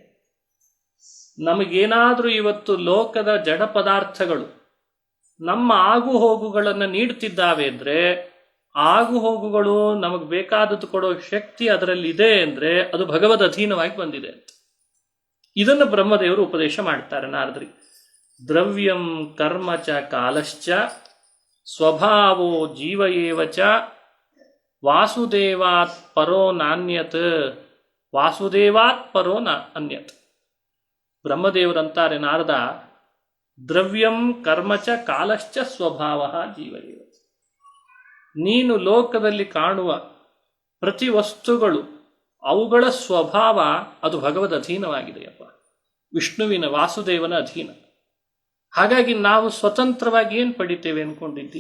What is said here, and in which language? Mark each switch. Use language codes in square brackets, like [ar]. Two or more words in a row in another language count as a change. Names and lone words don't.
[kn] ನಮಗೇನಾದರೂ ಇವತ್ತು ಲೋಕದ ಜಡ ಪದಾರ್ಥಗಳು ನಮ್ಮ ಆಗು ಹೋಗುಗಳನ್ನು ನೀಡ್ತಿದ್ದಾವೆ ಅಂದರೆ, ಆಗು ಹೋಗುಗಳು ನಮಗೆ ಬೇಕಾದದ್ದು ಕೊಡೋ ಶಕ್ತಿ ಅದರಲ್ಲಿ ಇದೆ ಅಂದರೆ ಅದು ಭಗವದ್ ಅಧೀನವಾಗಿ ಬಂದಿದೆ ಅಂತ. ಇದನ್ನು ಬ್ರಹ್ಮದೇವರು ಉಪದೇಶ ಮಾಡ್ತಾರೆ ನಾರದರಿಗೆ. [sa] ದ್ರವ್ಯಂ ಕರ್ಮ ಚ ಕಾಲಶ್ಚ ಸ್ವಭಾವೋ ಜೀವ ಏವ ಚ ವಾಸುದೇವಾತ್ ಪರೋ ನಾನ್ಯತ್ ವಾಸುದೇವಾತ್ ಪರೋ ಅನ್ಯತ್. [kn] ಬ್ರಹ್ಮದೇವರಂತಾರೆ ನಾರದ, [sa] ದ್ರವ್ಯಂ ಕರ್ಮ ಚ ಕಾಲಶ್ಚ ಸ್ವಭಾವ ಜೀವ ಏವ. [kn] ನೀನು ಲೋಕದಲ್ಲಿ ಕಾಣುವ ಪ್ರತಿ ವಸ್ತುಗಳು ಅವುಗಳ ಸ್ವಭಾವ ಅದು ಭಗವದ್ ಅಧೀನವಾಗಿದೆಯಪ್ಪ, ವಿಷ್ಣುವಿನ ವಾಸುದೇವನ ಅಧೀನ. ಹಾಗಾಗಿ ನಾವು ಸ್ವತಂತ್ರವಾಗಿ ಏನು ಪಡಿತೇವೆ ಅಂದ್ಕೊಂಡಿದ್ದಿ?